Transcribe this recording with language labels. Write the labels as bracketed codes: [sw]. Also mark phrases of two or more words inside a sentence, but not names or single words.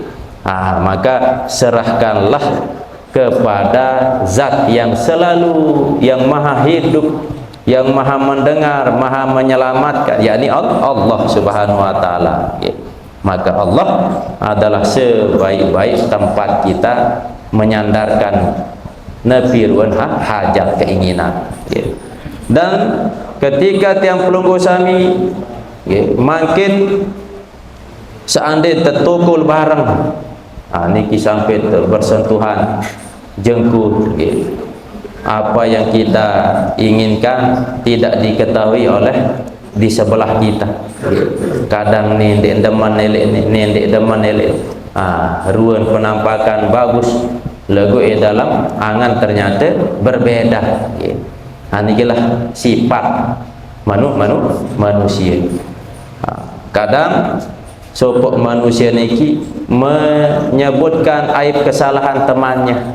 [id] Maka serahkanlah kepada zat yang selalu, yang maha hidup, yang maha mendengar, maha menyelamatkan, yakni Allah Subhanahu wa taala. Maka Allah adalah sebaik-baik tempat kita menyandarkan nepirun hajat keinginan. Dan ketika [sas] tiang pelunggu sami makin [id] seandainya tertukul bareng, niki sampai bersentuhan jengkut, apa yang kita inginkan tidak diketahui oleh di sebelah kita. Kadang [sas] nendek deman elek, ruan [id] penampakan bagus, lagu dalam angan ternyata berbeda. Inilah sifat manusia. Kadang [sas] sopok manusia niki [id] menyebutkan aib kesalahan temannya.